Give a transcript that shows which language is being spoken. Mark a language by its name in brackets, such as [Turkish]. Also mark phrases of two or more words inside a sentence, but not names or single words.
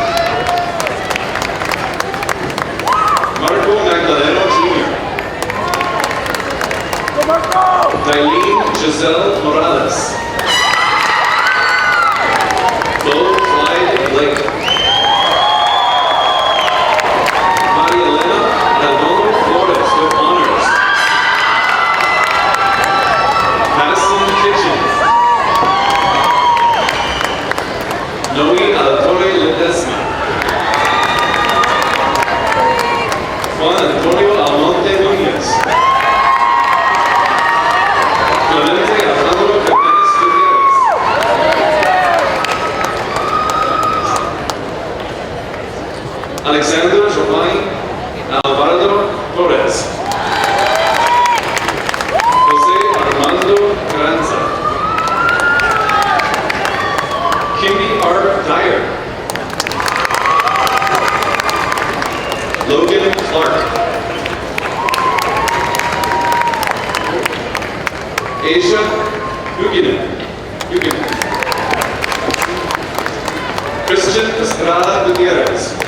[English] Marco Magdaleno Jr. Dailene Giselle Morales. Bo Clyde Blake. Maria Elena Redondo Flores with honors. Madison Kitchen. Noe Alatorre Ledesma. Juan Antonio Almonte Núñez. Clemente Alejandro Jiménez Gutierrez. Alexander Giovanni Alvarado Torres. Jose Armando Carranza. Kimby R. Dyer. Logan Clark. Asia Huguenin. Christian Estrada Gutierrez.